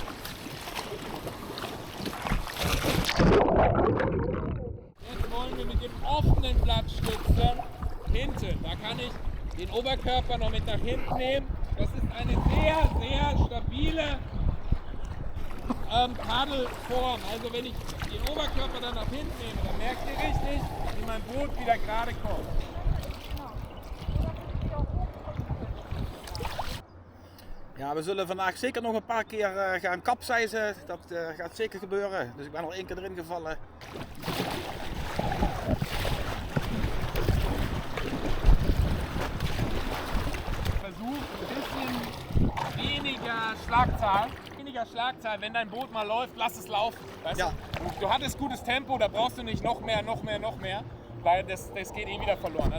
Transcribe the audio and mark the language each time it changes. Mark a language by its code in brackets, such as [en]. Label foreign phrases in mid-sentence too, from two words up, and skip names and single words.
[de] Jetzt wollen wir mit dem offenen Blatt stützen, hinten. Da kann ich den Oberkörper noch mit nach hinten nehmen. Das ist eine sehr, sehr stabile Paddelform. Also wenn ich den Oberkörper dann nach hinten nehme, dann merkt ihr richtig, wie mein Boot wieder gerade kommt. [nl] Ja, we zullen vandaag zeker nog een paar keer gaan kapseizen. Dat gaat zeker gebeuren. Dus ik ben al 1 keer erin gevallen. [de] Versuch ein bisschen weniger Schlagzahl. Wenn dein Boot mal läuft, lass es laufen. Weißt Ja. du hattest gutes Tempo, da brauchst du nicht noch mehr, weil das geht eh wieder verloren.